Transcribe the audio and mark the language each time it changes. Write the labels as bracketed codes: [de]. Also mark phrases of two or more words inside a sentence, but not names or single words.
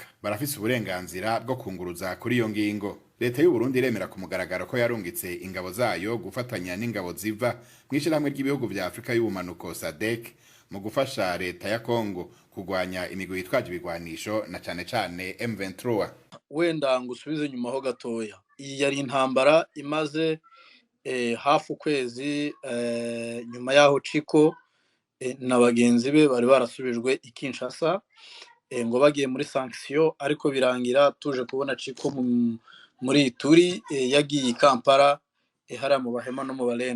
[rn] Barafise uburenganzira bwo kunguruza kuri iyo ngingo. Leta y'u Burundi iremera ku mugaragaro ko yarungitse ingabo zayo gufatanya n'ingabo ziva mw'ishirahamwe ry'ibihugu vya Afrika y'ubumanuko SADC mu gufasha leta ya Kongo kugwanya imigwi yitwaje ibigwanisho na cane cane M23. Wenda ngusubize nyuma ho gatoya. Iyi yari intambara imaze hafu kwezi nyuma yaho Chiko na bagenzi be bari barasubijwe i Kinshasa ngo bagiye muri sanction, ariko birangira tuje kubona Chiko muri Turi yagiye Kampala hara mu Bahema no mu Balendo.